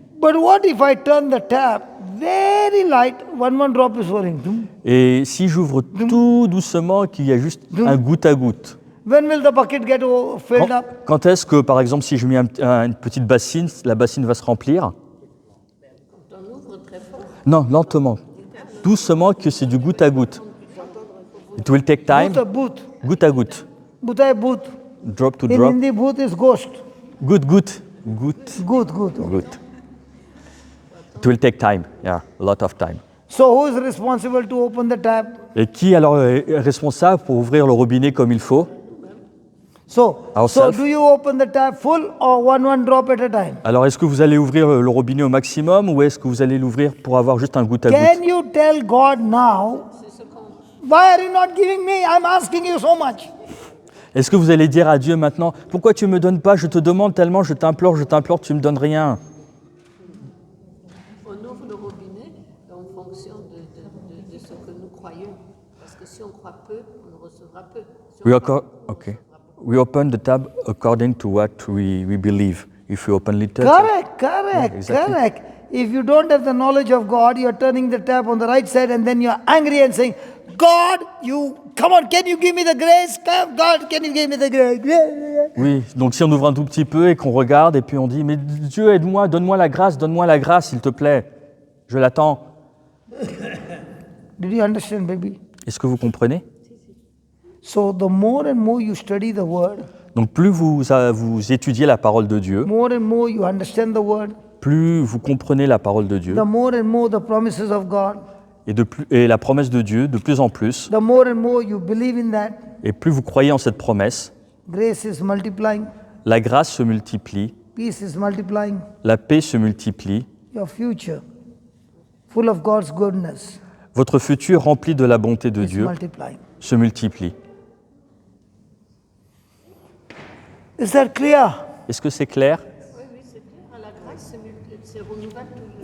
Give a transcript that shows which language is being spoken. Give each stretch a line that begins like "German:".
English: But what if I turn the tap very light, one drop is falling?
French: Et si j'ouvre tout doucement, qu'il y a juste un goutte à goutte,
English: When will the bucket get filled up?
French: quand est-ce que, par exemple, si je mets une petite bassine, la bassine va se remplir? On ouvre très fort. Non, lentement. Doucement, que c'est du goutte à goutte.
English: It will take time.
Hindi: Booth.
French: Goutte à goutte.
Hindi: Booth. Booth.
English: Drop to In drop. Hindi, booth is ghost.
French: Goutte, goutte. Goutte,
English: Good, good. goutte. It will take time. Yeah, a lot of time. So who is responsible to open the tap?
French: Et qui alors est responsable pour ouvrir le robinet comme il faut?
English: So Ourselves. do you open the tap full or one drop at a time?
French: Alors, est-ce que vous allez ouvrir le robinet au maximum ou est-ce que vous allez l'ouvrir pour avoir juste un goutte à
English: Can
French: goutte?
English: you tell God now, why are you not giving me? I'm asking you so much.
French: Est-ce que vous allez dire à Dieu maintenant, pourquoi tu ne me donnes pas? Je te demande tellement, je t'implore, tu ne me donnes rien. On ouvre le robinet en fonction de ce que nous croyons. Parce que si on croit peu, on recevra peu. Si on croit peu,
English: Okay. We open the tab according to what we believe. If we open little, Correct. exactly. If you don't have the knowledge of God, you're turning the tap on the right side and then you're angry and saying, God, come on, can you give me the grace? God, can you give me the grace?
French: Oui, donc si on ouvre un tout petit peu et qu'on regarde et puis on dit, mais Dieu, aide-moi, donne-moi la grâce, s'il te plaît. Je l'attends.
English: Did you understand, baby?
French: Est-ce que vous comprenez?
English: So the more and more you study the word,
French: Donc plus vous étudiez la parole de Dieu,
English: more and more you understand the word,
French: plus vous comprenez la parole de Dieu
English: the more and more the promises of God,
French: et la promesse de Dieu de plus en plus,
English: the more and more you believe in that,
French: et plus vous croyez en cette promesse,
English: grace is multiplying,
French: la grâce se multiplie,
English: peace is multiplying,
French: la paix se multiplie,
English: your future, full of God's goodness,
French: votre futur rempli de la bonté de
English: is
French: Dieu
English: multiplying.
French: se multiplie.
English: Is that clear?
French: Est-ce que c'est clair? Oui, oui, c'est clair. La grâce se renouvelle toujours.